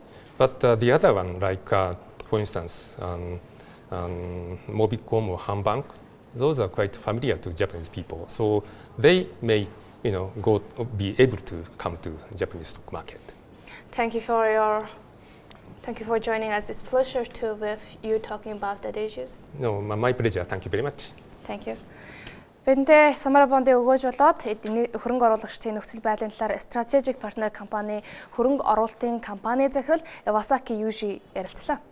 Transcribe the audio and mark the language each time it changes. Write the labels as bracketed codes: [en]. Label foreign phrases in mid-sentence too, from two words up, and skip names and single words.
[en] But the other one, like for instance, Mobicom or Hanbank, those are quite familiar to Japanese people. So they may be able to come to Japanese stock market. Thank you for joining us. It's a pleasure to with you talking about that issues. No, my pleasure. Thank you very much. Thank you. [mn] Бидэнтэй Самара бондыг өгөөж болоод хөрөнгө оруулагчдын нөхцөл байдлын талаар стратегик партнер компани хөрөнгө оруулалтын компани захирал Iwasaki Yuji ярилцлаа.